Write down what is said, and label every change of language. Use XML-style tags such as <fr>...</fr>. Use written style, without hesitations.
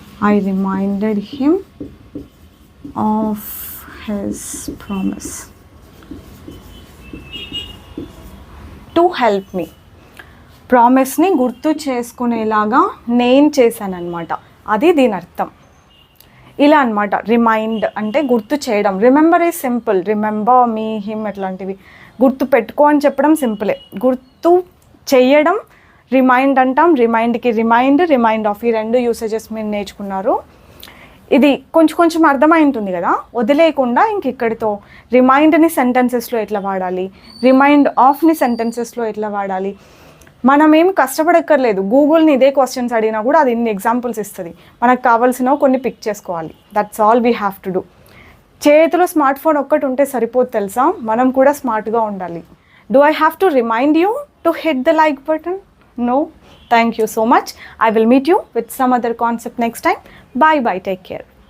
<en>I reminded him of his promise to help me.</en> <te>ప్రామిస్ని గుర్తు చేసుకునేలాగా నేను చేశానన్నమాట, అది దీని అర్థం. ఇలా అనమాట. రిమైండ్ అంటే గుర్తు చేయడం,</te> <en>remember is simple,</en> <te>remember మీ, him అట్లాంటివి గుర్తు పెట్టుకో అని చెప్పడం సింపులే. గుర్తు చేయడం రిమైండ్ అంటాం, రిమైండ్కి రిమైండ్ ఆఫ్, ఈ రెండు యూసేజెస్ మీరు నేర్చుకున్నారు. ఇది కొంచెం కొంచెం అర్థమై ఉంటుంది కదా, వదిలేయకుండా ఇంక ఇక్కడితో రిమైండ్ని సెంటెన్సెస్లో ఎట్లా వాడాలి, రిమైండ్ ఆఫ్ని సెంటెన్సెస్లో ఎట్లా వాడాలి, మనం ఏం కష్టపడక్కర్లేదు. గూగుల్ని ఇదే క్వశ్చన్స్ అడిగినా కూడా అది ఇన్ని ఎగ్జాంపుల్స్ ఇస్తుంది, మనకు కావాల్సినవి కొన్ని పిక్ చేసుకోవాలి.</te> <en>That's all we have to do.</en> <te>చేతిలో స్మార్ట్ ఫోన్ ఒక్కటి ఉంటే సరిపోదు తెలుసా, మనం కూడా స్మార్ట్గా ఉండాలి.</te> <en>Do I have to remind you to hit the like button? No. Thank you so much. I will meet you with some other concept next time. Bye bye. Take care.</en>